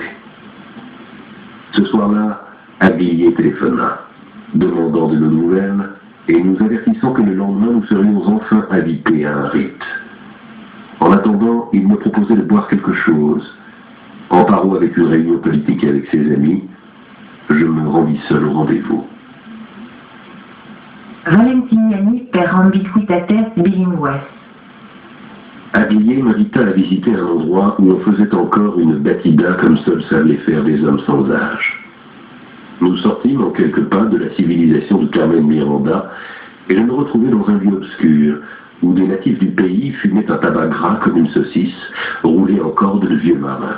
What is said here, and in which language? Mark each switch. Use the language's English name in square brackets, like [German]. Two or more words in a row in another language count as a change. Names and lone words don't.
[French] Ce soir-là, Aguillier téléphona, demandant de nos nouvelles et nous avertissant que le lendemain nous serions enfin invités à un rite. En attendant, il me proposait de boire quelque chose. Amparo avec une réunion politique avec ses amis, je me rendis seul au rendez-vous. [Latin] Valentiniani per ambiguïtates bilingues. [French] Aguillier m'invita à visiter un endroit où on faisait encore une batida comme seuls savent les faire des hommes sans âge. Nous sortîmes en quelques pas de la civilisation de Carmen Miranda et je me retrouvai dans un lieu obscur où des natifs du pays fumaient un tabac gras comme une saucisse, roulé en corde de vieux marins.